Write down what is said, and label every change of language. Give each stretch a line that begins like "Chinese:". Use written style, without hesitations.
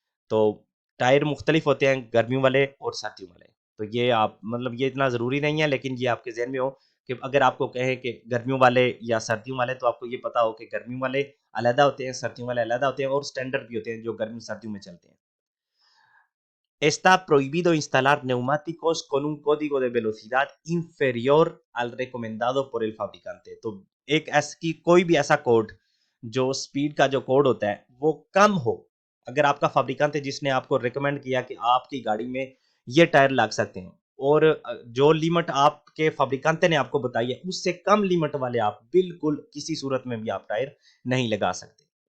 Hindi: तो टायर मुख्तलिफ होते हैं, गर्मियों वाले और सर्दियों वाले। तो ये आप मतलब ये इतना ज़रूरी नहीं है, लेकिन ये आपके ज़हन में हो कि अगर आपको कहें कि गर्मियों वाले या सर्दियों वाले, तो आपको ये पता हो कि गर्मियों वाले अलहदा होते हैं, सर्दियों वाले अलहदा होते हैं, और स्टैंडर्ड भी होते हैं जो गर्मी सर्दियों में चलते हैं।
Spanish: Está prohibido instalar neumáticos con un código de velocidad inferior al recomendado por el fabricante।
Hindi: तो एक ऐसी कोई भी ऐसा कोड जो स्पीड का जो कोड होता है वो कम हो, अगर आपका फाब्रिकांत है जिसने आपको रिकमेंड किया कि आपकी गाड़ी में ये टायर लग सकते हैं, और जो लिमिट आपके फाब्रिकांते ने आपको बताई है उससे कम लिमिट वाले आप बिल्कुल किसी सूरत में भी आप टायर नहीं लगा सकते।